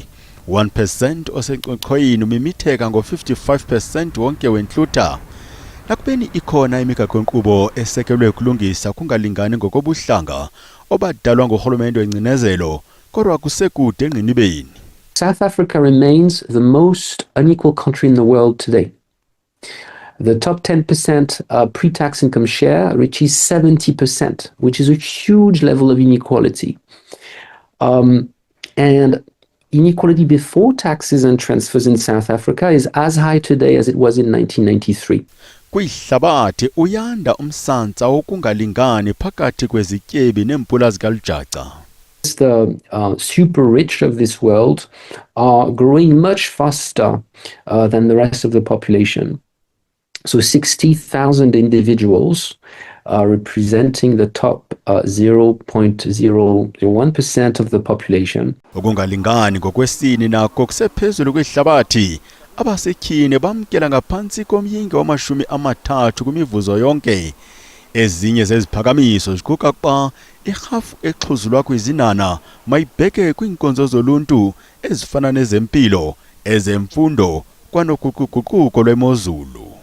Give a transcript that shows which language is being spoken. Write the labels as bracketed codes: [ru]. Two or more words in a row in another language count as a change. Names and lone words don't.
[xh] 1% osenkcochoyini umimitheka ngo-55% wonke wenhlutha. Nakubeni ikhona imigaqo-nkqubo esekelwe kulungisa kungalingani ngokobuhlanga obadalwa ngurhulumente wengcinezelo, kodwa kusekude engqinibeni. [en] South Africa remains the most unequal country in the world today. The top 10% pre-tax income share reaches 70%, which is a huge level of inequality. And inequality before taxes and transfers in South Africa is as high today as it was in 1993. [xh] Kwihlabathi uyanda umsantsa wokungalingani phakathi kwezityebi neempula zikalujaca. [en] The super rich of this world are growing much faster than the rest of the population. So 60,000 individuals representing the top 0.001% of the population. [xh] Ukungalingani ngokwesini nako kusephezulu kwihlabathi. Abasetyhini bamkela ngaphantsi komyinge wama-30 kwimivuzo yonke. Ezinye zeziphakamiso ziquka xa irhafu exhuzulwa kwizinana mayibheke kwiinkonzo zoluntu ezifana nezempilo, ezemfundo kwanoguquguquko lwemozulu.